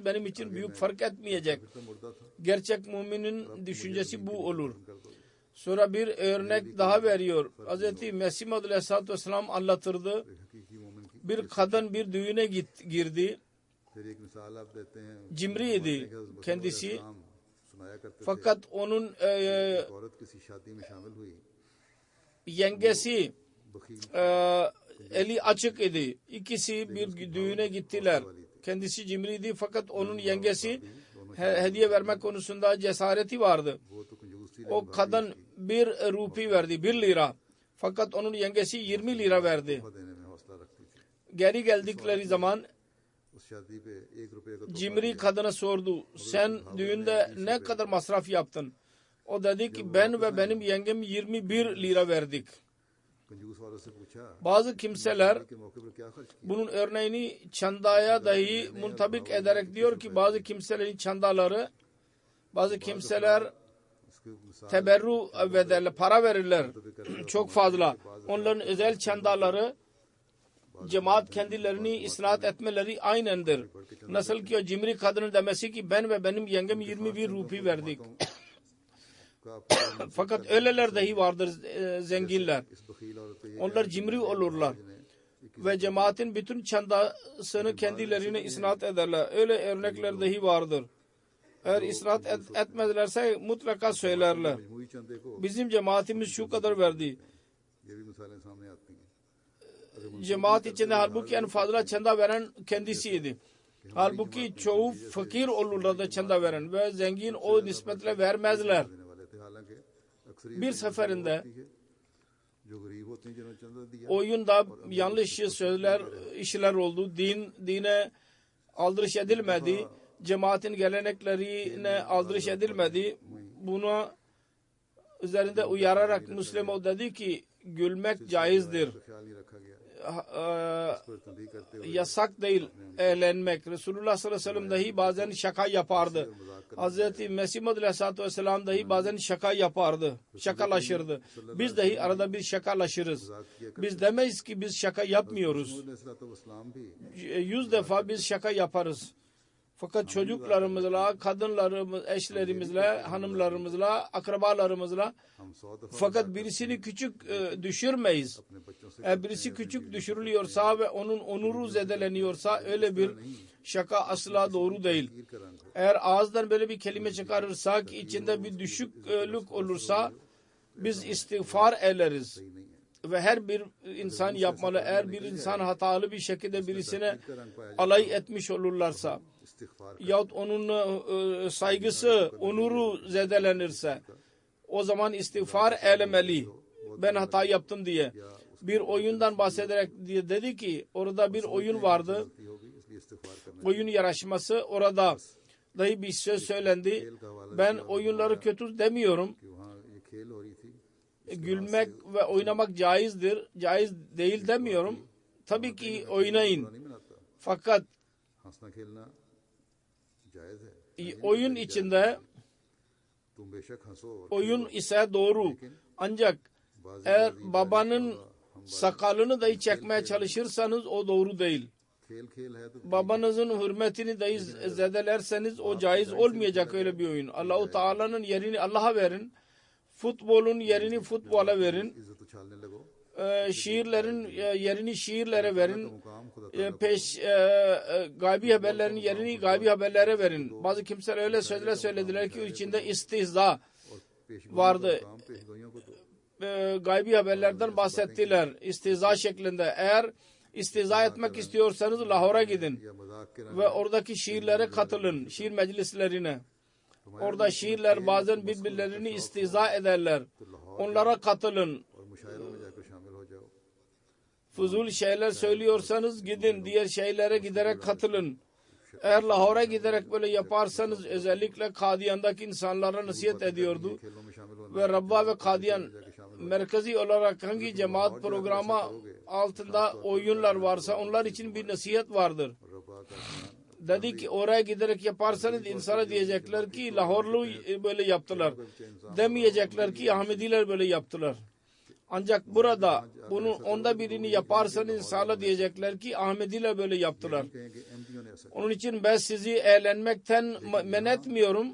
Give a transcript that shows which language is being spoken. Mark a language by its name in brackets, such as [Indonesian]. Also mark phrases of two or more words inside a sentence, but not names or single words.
[Turkish] Benim için büyük fark etmeyecek. Gerçek müminin düşüncesi bu olur. Sonra bir örnek daha veriyor. Hz. Mesih Maud [Arabic] عليه الصلاة والسلام [Turkish] anlatırdı. Bir kadın bir düğüne girdi. Cimriydi kendisi. [Urdu] سنایا کرتے تھے [Turkish] Fakat onun [Urdu] ایک عورت کسی شادی میں شامل ہوئی [Turkish] yengesi [Urdu] बखील [Turkish] eli açık idi. İkisi bir düğüne gittiler. Kendisi cimriydi fakat onun yengesi hediye vermek konusunda cesareti vardı. [Urdu] وہ تو کنجوس تھی [Turkish] O kadın 1 rupi verdi, 1 lira. Fakat onun yengesi 20 lira verdi. [Urdu] تحفہ دینے میں حوصلہ رکھتی تھی [Turkish] Geri geldikleri zaman [Urdu] اس شادی پہ 1 روپے کا تحفہ [Turkish] cimri kadına sordu. Sen düğünde ne kadar masraf yaptın? O dedi ki ben ve benim yengem 21 lira verdik. [Urdu] کنجوس عورت سے پوچھا [Turkish] Bazı kimseler [Urdu] کے موقع پر کیا خرچ کیا [Turkish] bunun örneğini çandaya dahi muntabik ederek diyor ki bazı kimselerin çandaları, bazı kimseler [Urdu] اس کے مثال [Turkish] teberru ederler, para verirler çok fazla. Onların özel çandaları cemaat kendilerini isnat etmeleri aynendir. Nasıl ki o cimri kadının demesi ki ben ve benim yengem 21 rupi verdik. [Urdu] का [Turkish] Fakat öyleler dahi vardır zenginler. [Urdu] اس بخیل عورت کو یہ [Turkish] Onlar cimri olurlar. Ve cemaatin bütün çandasını kendilerine isnat ederler. Öyle örnekler dahi vardır. Eğer isnat etmezlerse mutlaka söylerler. [Urdu] مجموعی چندے کو [Turkish] Bizim cemaatimiz şu kadar verdi. [Urdu] یہ بھی مثالیں سامنے آتی ہیں [Turkish] Cemaat içinde halbuki en fazla çanda veren kendisiydi. Halbuki çoğu fakir olurlar da çanda veren ve zengin o nispetle vermezler. [Urdu] دینے والے تھے حالانکہ اکثر [Turkish] Bir seferinde [Urdu] جو غریب ہوتے ہیں جنہوں نے چندہ دیا [Turkish] oyunda yanlış sözler, işler oldu. Dine aldırış edilmedi. Cemaatin geleneklerine aldırış edilmedi. Buna üzerinde uyararak Müslüman o dedi ki gülmek caizdir. [Urdu] خیال نہیں رکھا گیا Eee, پر تنبیہ کرتے ہوئے [Turkish] yasak değil eğlenmek. Resulullah [Arabic] صلى الله عليه وسلم [Turkish] dahi bazen şaka yapardı. Hazreti Mesih Maud [Arabic] عليه الصلاة والسلام [Turkish] dahi bazen şaka yapardı. Şakalaşırdı. Biz dahi arada bir şakalaşırız. Biz demeyiz ki biz şaka yapmıyoruz. [Urdu] علیہ السلام بھی [Turkish] 100 defa biz şaka yaparız. Fakat çocuklarımızla, kadınlarımız, eşlerimizle, hanımlarımızla, akrabalarımızla [Urdu] ہم 100 دفعہ [Turkish] fakat birisini küçük düşürmeyiz. [Urdu] اپنے بچوں سے [Turkish] Eğer birisi küçük düşürülüyorsa ve onun onuru zedeleniyorsa öyle bir şaka asla doğru değil. [Urdu] تیر کا رنگ ہو [Turkish] Eğer ağızdan böyle bir kelime çıkarırsak içinde bir düşüklük olursa biz istiğfar ederiz. [Urdu] صحیح نہیں ہے [Turkish] Ve her bir insan yapmalı. Eğer bir insan hatalı bir şekilde birisine [Urdu] تیر کا رنگ پایا [Turkish] alay etmiş olurlarsa [Urdu] इस्तिग़फ़ार [Turkish] yahut onun saygısı, onuru zedelenirse o zaman istiğfar eylemeli. Ben hata yaptım diye. Bir oyundan bahsederek diye dedi ki orada bir oyun vardı. [Urdu] غلطی ہوگی اس لیے استغفار کرنا [Turkish] Oyun yarışması orada dahi bir söz söylendi. Ben oyunları kötü demiyorum. [Urdu] کہ وہاں یہ کھیل ہو رہی تھی [Turkish] Gülmek ve oynamak caizdir. Caiz değil demiyorum. Tabii ki oynayın. [Urdu] نہیں مناتا [Turkish] Fakat [Urdu] ہنسنا کھیلنا جائز ہے [Turkish] oyun içinde [Urdu] تم بے شک ہنسو [Turkish] oyun ise doğru. Ancak eğer babanın sakalını dahi çekmeye çalışırsanız o doğru değil. [Urdu] کھیل کھیل ہے تو [Turkish] Babanızın hürmetini dahi zedelerseniz o caiz olmayacak öyle bir oyun. Allahu Teala'nın yerini Allah'a verin. Futbolun yerini futbola verin. [Urdu] عزت اچھالنے لگو [Turkish] Şiirlerin yerini şiirlere verin. [Urdu] مقام خدا [Turkish] Gaybi haberlerin yerini gaybi haberlere verin. Bazı kimseler öyle sözler söylediler ki içinde istihza [Urdu] पेशगोइयों [Turkish] vardı. [Urdu] کام پیشگوئیوں کو تو [Turkish] Gaybi haberlerden bahsettiler. İstihza şeklinde. Eğer istihza etmek istiyorsanız Lahor'a gidin. [Urdu] یا مذاق کے [Turkish] Ve oradaki şiirlere katılın. Şiir meclislerine. Orada şiirler bazen birbirlerini istihza ederler. Onlara katılın. [Urdu] اور مشاعروں میں جا کر شامل ہو جاؤ [Turkish] Fuzul şeyler söylüyorsanız gidin. Diğer şeylere giderek katılın. Eğer Lahor'a giderek böyle yaparsanız özellikle Kadiyan'daki insanlara nasihat ediyordu. [Urdu] کھیلوں میں شامل ہونا [Turkish] Ve Rabba ve Kadiyan merkezi olarak hangi cemaat programı altında oyunlar varsa onlar için bir nasihat vardır. [Urdu] ربوہ کا دھیان [Turkish] Dedi ki oraya giderek yaparsanız insana diyecekler ki Lahorlu böyle yaptılar. Demeyecekler ki Ahmediler böyle yaptılar. Ancak burada bunun onda birini yaparsanız insana diyecekler ki Ahmediler böyle yaptılar. [Urdu] کہیں کہ ایم پی او نے ایسا [Turkish] Onun için ben sizi eğlenmekten men etmiyorum.